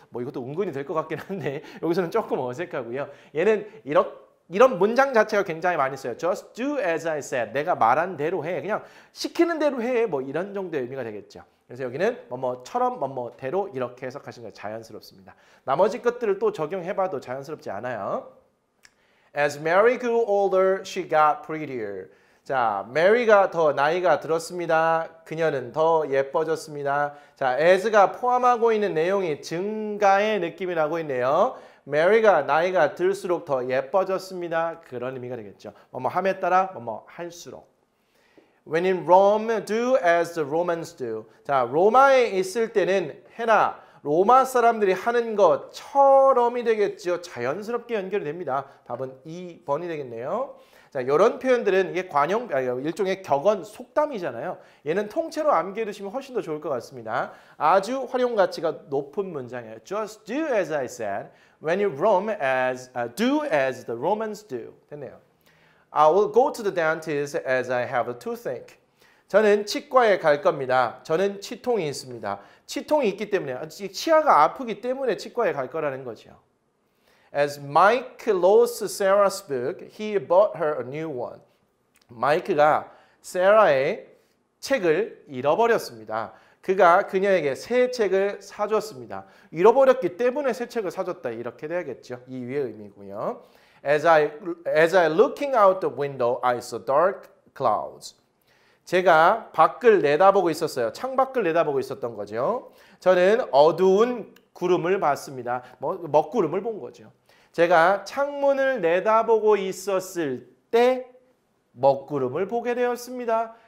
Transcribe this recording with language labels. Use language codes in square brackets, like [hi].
[ko] 뭐 이것도 은근히 될 것 같긴 한데 여기서는 조금 어색하고요. 얘는 이런 문장 자체가 굉장히 많이 써요. [en] Just do as I said. [ko] 내가 말한 대로 해. 그냥 시키는 대로 해. 뭐 이런 정도의 의미가 되겠죠. 그래서 여기는 뭐뭐처럼 뭐뭐대로 이렇게 해석하시는 게 자연스럽습니다. 나머지 것들을 또 적용해봐도 자연스럽지 않아요. [en] As Mary grew older, she got prettier. [ko] 자, 메리가 더 나이가 들었습니다. 그녀는 더 예뻐졌습니다. 자, as가 포함하고 있는 내용이 증가의 느낌이 나고 있네요. 메리가 나이가 들수록 더 예뻐졌습니다. 그런 의미가 되겠죠. 뭐뭐 함에 따라 뭐뭐 할수록. [en] When in Rome, do as the Romans do. [ko] 자, 로마에 있을 때는 해라. 로마 사람들이 하는 것처럼이 되겠죠. 자연스럽게 연결이 됩니다. 답은 2번이 되겠네요. 자, 이런 표현들은 이게 관용, 일종의 격언, 속담이잖아요. 얘는 통째로 암기해 두시면 훨씬 더 좋을 것 같습니다. 아주 활용 가치가 높은 문장이에요. [en] Just do as I said. When you roam, do as the Romans do. [ko] 됐네요. [en] I will go to the dentist as I have a toothache. [ko] 저는 치과에 갈 겁니다. 저는 치통이 있습니다. 치통이 있기 때문에, 치아가 아프기 때문에 치과에 갈 거라는 거죠. [en] As Mike lost Sarah's book, he bought her a new one. [ko] 마이크가 세라의 책을 잃어버렸습니다. 그가 그녀에게 새 책을 사줬습니다. 잃어버렸기 때문에 새 책을 사줬다. 이렇게 돼야겠죠. 이 위의 의미고요. [en] As I looking out the window, I saw dark clouds. [ko] 제가 밖을 내다보고 있었어요. 창밖을 내다보고 있었던 거죠. 저는 어두운 구름을 봤습니다. 먹구름을 본 거죠. 제가 창문을 내다보고 있었을 때 먹구름을 보게 되었습니다.